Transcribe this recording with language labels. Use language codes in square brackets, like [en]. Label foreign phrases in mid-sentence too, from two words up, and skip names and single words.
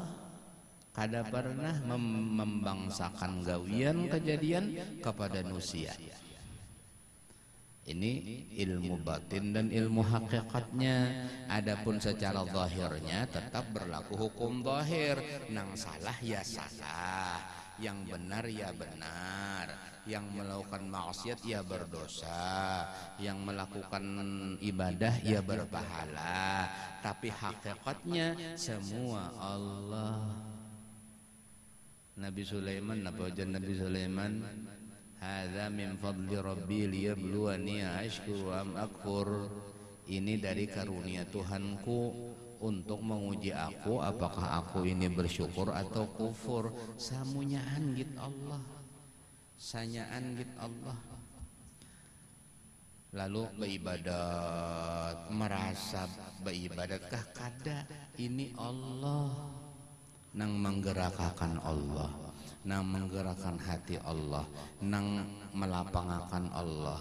[bjn] Kada pernah membangsakan gawian kejadian kepada manusia. [id] Ini ilmu batin dan ilmu hakikatnya. Adapun secara zahirnya tetap berlaku hukum zahir. Nang salah ya salah, yang benar ya benar, yang melakukan maksiat ya berdosa, yang melakukan ibadah ya berpahala, tapi hakikatnya semua Allah. Nabi Sulaiman, apa ujian Nabi Sulaiman? [ar] Hadza min fadli rabbi liyabluwani ashkuru am akfur. [id] Ini dari karunia Tuhanku untuk menguji aku apakah aku ini bersyukur atau kufur. [bjn] Samunyaan git Allah, sanyaan git Allah. [id] Lalu beribadat, merasa beribadatkah kada? Ini Allah nang menggerakkan Allah, nang menggerakkan hati Allah, nang melapangakan Allah.